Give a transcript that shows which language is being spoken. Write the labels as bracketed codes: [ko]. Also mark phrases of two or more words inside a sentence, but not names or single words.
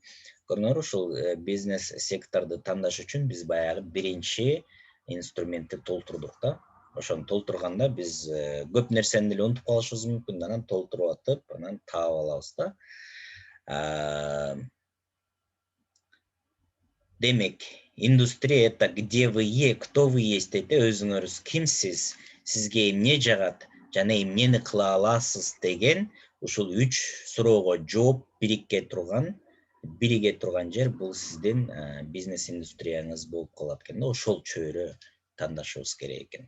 [ky] Көрүңөр, ушул бизнес секторду тандаш үчүн биз баягы биринчи инструментти толтурдук да. Ошону толтурганда биз көп нерсени деле унутуп калышыбыз мүмкүн. Анан толтуруп атып, анан таап алабыз да. Демек, [ru] индустрия — это где вы кто вы есть [ky] дейт, өзүңөрүз кимсиз, сизге эмне жагат жана эмнени кыла аласыз деген ушул 3 суроого жооп бирикке турган бириге турган жер бул сиздин бизнес индустрияңыз болуп калат экен да, ошол чөйрө тандашыбыз керек экен.